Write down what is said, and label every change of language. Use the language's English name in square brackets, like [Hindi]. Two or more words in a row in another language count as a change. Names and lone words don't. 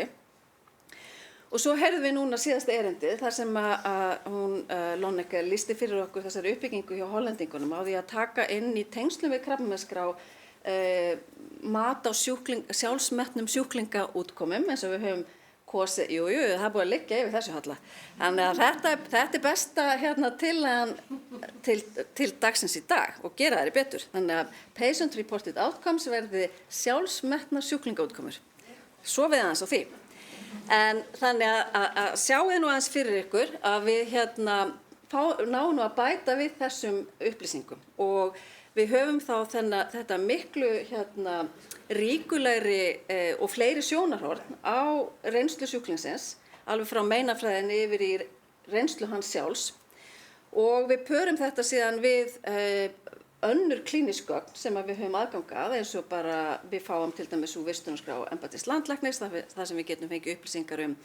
[Icelandic] Og svo heyrðum við núna síðasta erindið þar sem að hún Lonneke listi fyrir okkur þessari uppbyggingu hjá hollendingunum á því að taka inn í tengslum við krabbameinsskrá mat á sjálfsmetnum sjúklingaútkomum eins og við höfum kosið, það er búið að liggja yfir þessu Halla. Þannig að þetta er besta tillagan til dagsins í dag og gera þær betur. Þannig að [English] patient reported outcomes [Icelandic] verði sjálfsmetnar sjúklingaútkomur. Svo við aðeins á því. En þannig að sjáið nú aðeins fyrir ykkur að við náum nú að bæta við þessum upplýsingum og við höfum þá þetta miklu ríkulegri og fleiri sjónarhorn á reynslu sjúklingsins, alveg frá meinafræðinni yfir í reynslu hans sjálfs og við pörum þetta síðan við önnur klínísk gögn sem við höfum aðgang að eins og bara við fáum til dæmis úr vistunarskrá embættis landlæknis þar sem við getum fengið upplýsingar